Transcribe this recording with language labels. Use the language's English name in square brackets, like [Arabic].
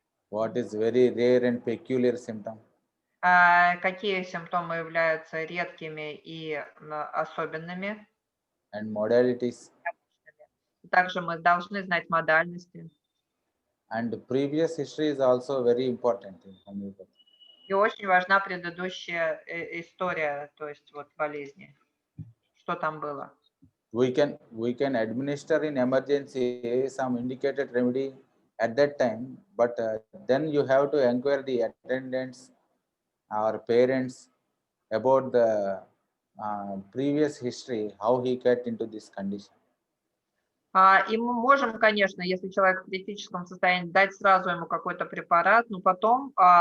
[English] What is very rare and peculiar symptom. [Russian] Какие симптомы являются редкими и особенными. [English] And modalities. [Russian] Также мы должны знать модальности. [English] And previous history is also very important in homeopathy. [Russian] И очень важна предыдущая история, то есть вот болезни, что там было. [English] We can administer in emergency some indicated remedy at that time, but then you have to inquire the attendants or parents about the previous history, how he got into this condition. [Russian] И мы можем, конечно, если человек в критическом состоянии, дать сразу ему какой-то препарат, но потом